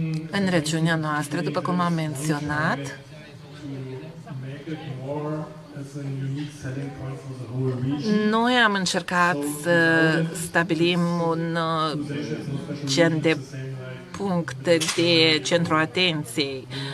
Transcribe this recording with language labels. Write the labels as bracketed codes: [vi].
[ro] În regiunea noastră, după cum am menționat, [en] as a unique selling point for the whole region. [ro] Noi am încercat să stabilim un gen de puncte de centru atenției.